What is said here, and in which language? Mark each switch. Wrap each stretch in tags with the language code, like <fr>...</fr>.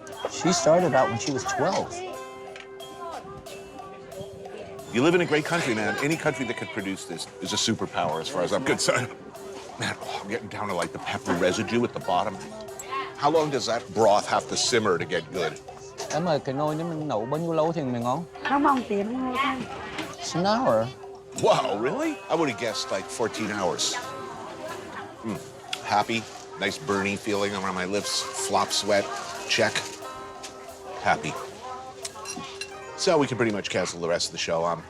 <en>She started out when she was 12. You live in a great country, man. Any country that could produce this is a superpower as far as I'm concerned. Man, I'm getting down to like the pepper residue at the bottom. How long does that broth have to simmer to get good?</en> <vi>Em ơi, cái nồi này mình nấu bao nhiêu lâu thì mới ngon? Nấu bằng tiếng thôi thôi.</vi> <en>It's an hour. Wow, really? I would have guessed like 14 hours. Happy, nice burning feeling around my lips, flop sweat, check. Happy. So we can pretty much cancel the rest of the show.</en>